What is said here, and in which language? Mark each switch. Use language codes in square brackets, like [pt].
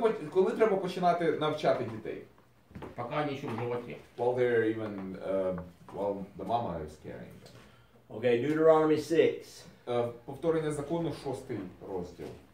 [uk] Коли треба починати навчати дітей? [ru] Пока они еще в животе. [en] While they're even, while the mama is carrying them. Okay, Deuteronomy 6. [uk] Повторення закону 6 розділ.